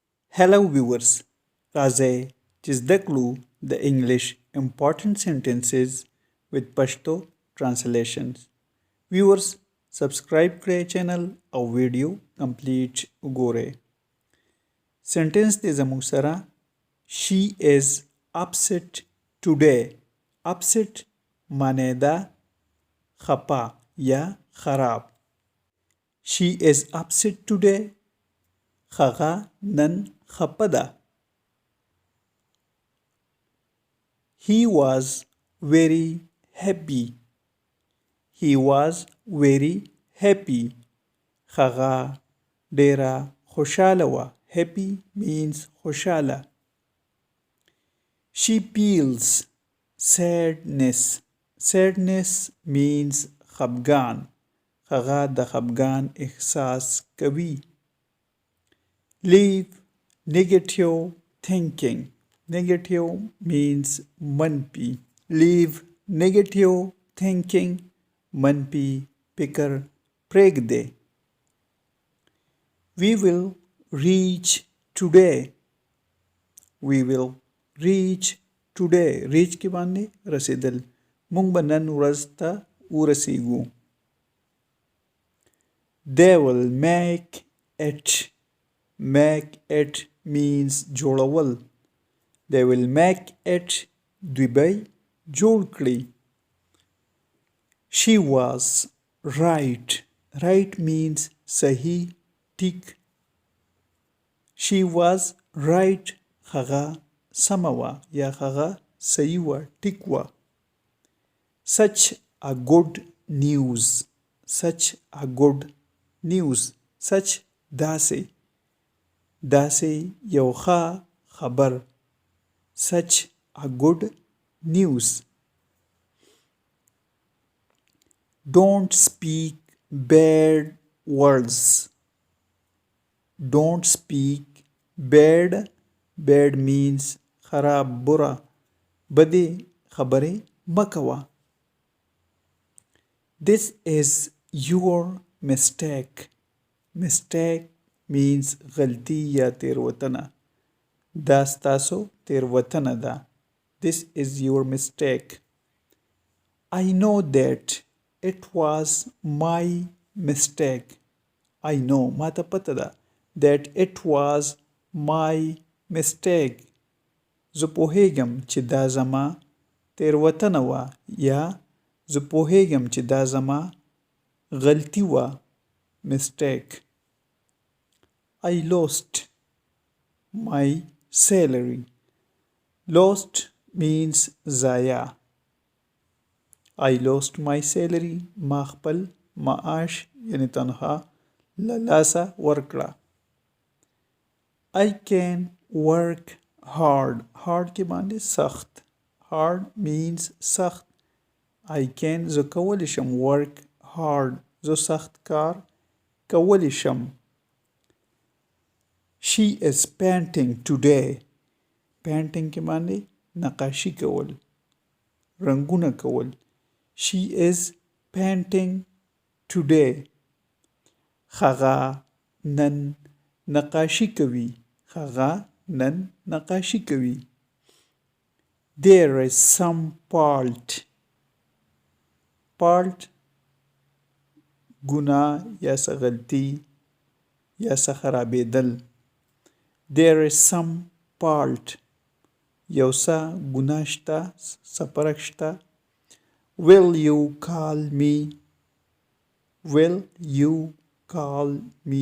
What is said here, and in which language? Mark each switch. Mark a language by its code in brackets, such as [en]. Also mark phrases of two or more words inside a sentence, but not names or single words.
[en] Hello viewers, [ps] راځئ چې زده کړو د انګلیش [en] important sentences with Pashto translations. Viewers, subscribe [ps] کړئ چینل او ویډیو کمپلیټ وګورئ. سنټنس دی زموږ سره [en] She is upset today. [ps] Upset معنی ده خپه یا خراب. [en] She is upset today. [ps] هغه نن خپه ده. [en] He was very happy. He was very happy. [ps] هغه ډیره خوشاله وه. [en] Happy means خوشاله. She feels sadness. Sadness means خفګان. [ps] هغه د خفګان احساس کوي. [en] Leave negative thinking. Negative means منفي. Leave negative thinking. [ps] منفي فکر پرېږدئ. [en] We will reach today. We will reach today. [ps] Reach کې باندې رسیدل. موږ به نن ورځ ته ورسیږو. [en] They will make it. Make it means جوړول. They will make it. [ps] دوی به جوړ کړي. [en] She was right. Right means [ps] صحیح ټیک. [en] She was right. [ps] هغه سمه وه یا هغه صحیح وه ټیک وه. [en] Such a good news. Such a good news. Such داسې. [ps] داسې یو ښه خبر. [en] Such a good news. Don't speak bad words. Don't speak bad. Bad means [ps] خراب برا. بدې خبرې مه کوه. [en] This is your mistake. Mistake means غلطی یا تیروتنه. [ps] دا ستاسو تیروتنه ده. [en] This is your mistake. I know that it was my mistake. I know [ps] ما ته پته ده [en] that it was my mistake. [ps] زه پوهیږم چې دا زما تیروتنه وه یا زه پوهیږم چې دا زما غلطی وه. [en] Mistake. I lost my salary. Lost means ضایع. I lost my salary. [ps] ما خپل معاش یعنی تنخوا له لاسه ورکړه. [en] I can work hard. [ps] Hard کې باندې سخت. [en] Hard means سخت. I can [ps] زه کولی شم [en] work hard. [ps] زه سخت کار کولی شم. [en] She is painting today. [ps] Painting کې باندې نقاشي کول. رنګونه کول. [en] She is painting today. [ps] هغه نن نقاشي کوي. هغه نن نقاشي کوي. [en] There is some fault. [ps] Fault ګناه یا څه غلطي یا څه خرابېدل. [en] There is some fault. [ps] یو څه ګناه شته. څه فرق شته. [en] Will you call me? Will you call me?